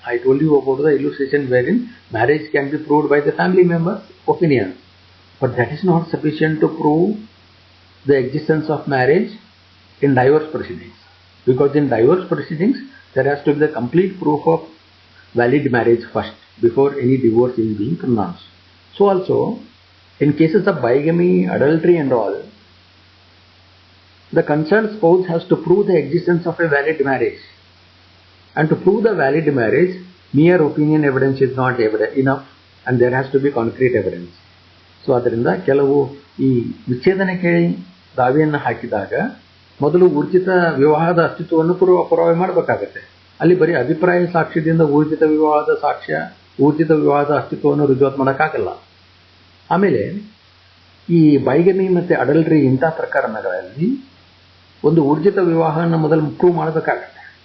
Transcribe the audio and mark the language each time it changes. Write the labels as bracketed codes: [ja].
[en] I told you about the illustration where in marriage can be proved by the family members opinion, but that is not sufficient to prove the existence of marriage in divorce proceedings, because in divorce proceedings there has to be the complete proof of valid marriage first before any divorce is being pronounced. So also in cases of bigamy, adultery and all, the concerned spouse has to prove the existence of a valid marriage, and to prove the valid marriage mere opinion evidence is not enough and there has to be concrete evidence. [kn] So ಅದರಿಂದ ಕೆಲವು ಈ ವಿಚ್ಛೇದನಕ್ಕೆ ದಾವೆಯನ್ನು ಹಾಕಿದಾಗ ಮೊದಲು ಊರ್ಜಿತ ವಿವಾಹದ ಅಸ್ತಿತ್ವವನ್ನು ಪುರಾವೆ ಮಾಡಬೇಕಾಗತ್ತೆ. ಅಲ್ಲಿ ಬರೀ ಅಭಿಪ್ರಾಯ ಸಾಕ್ಷ್ಯದಿಂದ ಊರ್ಜಿತ ವಿವಾಹದ ಅಸ್ತಿತ್ವವನ್ನು ರುಜುವಾತು ಮಾಡೋಕ್ಕಾಗಲ್ಲ. ಆಮೇಲೆ ಈ ಬೈಗಮಿ ಮತ್ತು ಅಡಲ್ಟ್ರಿ ಇಂಥ ಪ್ರಕರಣಗಳಲ್ಲಿ ಒಂದು ಊರ್ಜಿತ ವಿವಾಹನ ಮೊದಲು ಪ್ರೂವ್ ಮಾಡಬೇಕಾಗತ್ತೆ.